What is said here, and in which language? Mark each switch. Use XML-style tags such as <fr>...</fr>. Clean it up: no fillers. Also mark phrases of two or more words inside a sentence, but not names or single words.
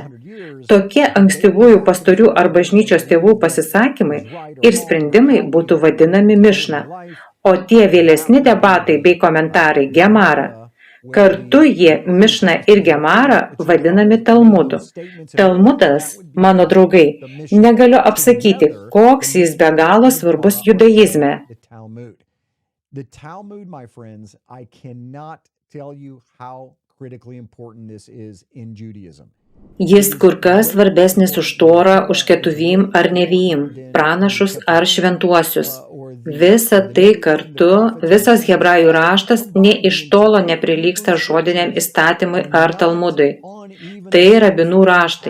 <lt>Tokie ankstyvųjų pastorių ar bažnyčios tėvų pasisakymai ir sprendimai būtų vadinami Mišna. o tie vėlesni debatai bei komentarai Gemara. Kartu jie Mišna ir Gemara vadinami Talmudu. Talmudas, mano draugai, negaliu apsakyti, koks jis be galo svarbus judaizme.</lt> <en>The Talmud, my friends, I cannot tell you how critically important this is in Judaism.</en> <lt>Jis kur kas svarbesnis už Torą, už ketuvim ar nevim, pranašus ar šventuosius. Visa tai kartu, visas hebrajų raštas nė iš tolo neprilygsta žodiniam įstatymui ar Talmudui. Tai rabinų raštai.</lt>